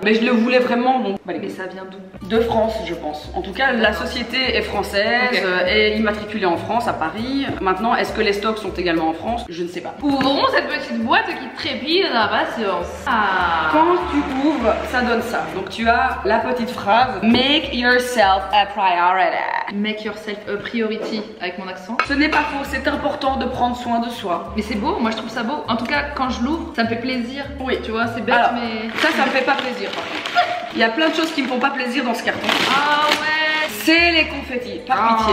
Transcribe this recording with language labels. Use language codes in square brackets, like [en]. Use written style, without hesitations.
[fr] Mais je le voulais vraiment, donc. Mais ça vient d'où? De France, je pense. En tout cas, la société est française, est immatriculée en France, à Paris. Maintenant, est-ce que les stocks sont également en France? Je ne sais pas. Ouvrons cette petite boîte qui trépide d'impatience. Quand tu ouvres, ça donne ça. Donc tu as la petite phrase [en] Make yourself a priority. Make yourself a priority [fr] avec mon accent. Ce n'est pas faux, c'est important de prendre soin de soi. Mais c'est beau, moi je trouve ça beau. En tout cas, quand je l'ouvre, ça me fait plaisir. Oui. Tu vois, c'est bête, mais. Ça me fait pas plaisir par contre. Il y a plein de choses qui me font pas plaisir dans ce carton. Ah ouais. C'est les confettis, par pitié.